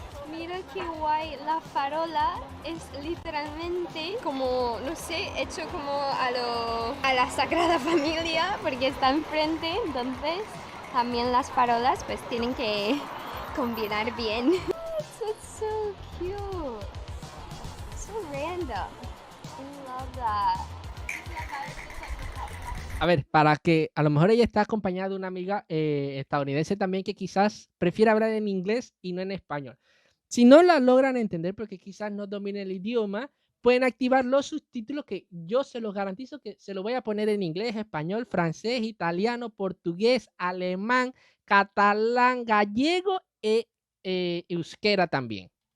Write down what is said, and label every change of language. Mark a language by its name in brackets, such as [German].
[Spanish] Mira qué guay, la farola es literalmente como, no sé, hecho como a la Sagrada Familia porque está enfrente, entonces también las farolas pues tienen que combinar bien. [English] It's so cute, so random, I love that. [Spanish] A ver, para que a lo mejor ella está acompañada de una amiga estadounidense también que quizás prefiere hablar en inglés y no en español. Si no la logran entender porque quizás no dominen el idioma, pueden activar los subtítulos que yo se los garantizo que se los voy a poner en inglés, español, francés, italiano, portugués, alemán, catalán, gallego e euskera también.